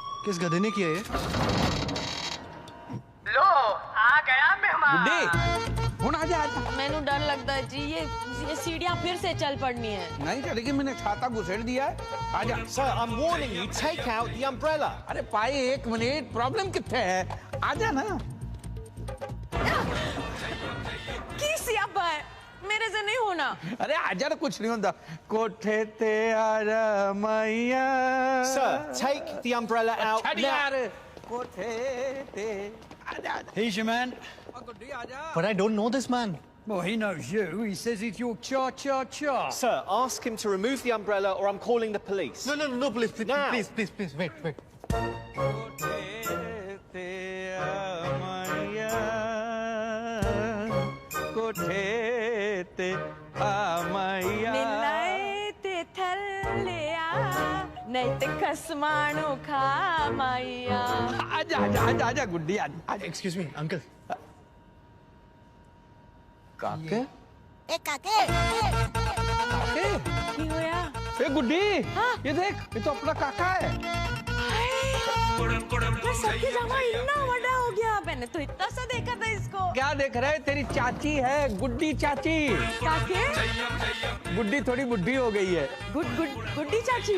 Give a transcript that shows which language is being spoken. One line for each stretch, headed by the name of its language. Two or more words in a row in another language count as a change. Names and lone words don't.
Hindi: किस गधे ने किया ये? लो आ गया मेहमान।
Punjabi: ਬੁੱਢੇ ਹੁਣ ਆ ਜਾ। ਮੈਨੂੰ ਡਰ ਲਗਤਾ ਹੈ ਜੀ, ਯੇ ਸੀੜ੍ਹੀਆਂ ਫਿਰ ਸੇ ਚੱਲ ਪੜਨੀ ਹੈ।
Hindi: नहीं चलेगी, मैंने छाता घुसेड़ दिया है। आजा।
English: Sir, I'm warning you, take out the umbrella.
Hindi: अरे पाई एक मिनट, प्रॉब्लम कितने है? आजा ना।
Punjabi: ਕੀ ਸਿਆਪਾ ਹੈ, ਮੇਰੇ ਸੇ ਨਹੀਂ ਹੋਣਾ।
Hindi: अरे आजा ना, कुछ नहीं होता।
Punjabi: ਕੋਠੇ ਤੇ ਆਜਾ ਮੈਯਾ।
English: Sir, take the umbrella out now.
Punjabi: ਯਾਰ ਕੋਠੇ ਤੇ ਆਜਾ।
English: He's your man. But I don't know this man. Well, he knows you. He says he's your cha-cha-cha. Sir, ask him to remove the umbrella or I'm calling the police. No, please, wait.
Punjabi: ਕੋਠੇ ਤੇ ਮੈਯਾ। ਮਿਲਾਏ ਤੇ ਥੱਲਿਆ ਨਹੀਂ ਤੇ ਖਸਮਾਣੋ ਖਾ ਮੈਯਾ। ਆਜਾ ਗੁੱਡੀ ਆਜਾ। Excuse me, uncle. काके? ਏ ਕਾਕੇ। ਕੀ ਹੋਇਆ? ਏ ਗੁੱਡੀ,
Hindi: ये देख, ये तो अपना काका है। मैं सबकी जमा इतना बड़ा हो गया, मैंने तो इतना सा देखा था इसको। क्या देख रहे? तेरी चाची है, गुड्डी चाची। काके? गुड्डी थोड़ी बुड्ढी हो गई है। गुड्डी चाची।